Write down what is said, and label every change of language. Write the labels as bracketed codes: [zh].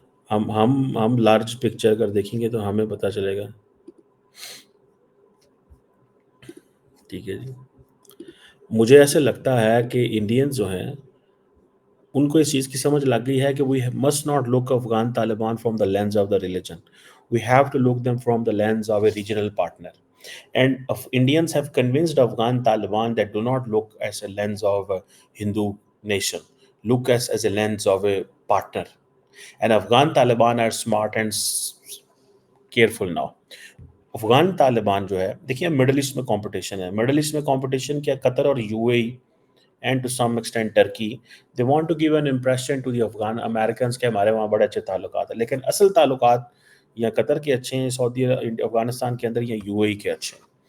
[ur] ہم large picture اگر دیکھیں گے تو ہمیں پتہ چلے گا. ٹھیک ہے جی. مجھے ایسے لگتا ہے کہ انڈینز جو ہیں، ان کو اس چیز کی سمجھ لگ گئی ہے کہ [en] We must not look Afghan Taliban from the lens of the religion. We have to look them from the lens of a regional partner. And Indians have convinced Afghan Taliban that do not look as a lens of a Hindu nation, look as a lens of a partner. And Afghan Taliban are smart and careful now. [ur] Afghan Taliban جو ہے، دیکھیے middle asset میں competition ہے. Middle asset میں competition کیا، قطر اور you a E [en] and to some extent Turkey, they want to give an impression to the Afghan Americans [ur] کہ ہمارے وہاں بڑے اچھے تعلقات ہیں. لیکن اصل تعلقات یا قطر کے اچھے ہیں سعودی افغانستان کے اندر، یا یو اے ای کے اچھے ہیں.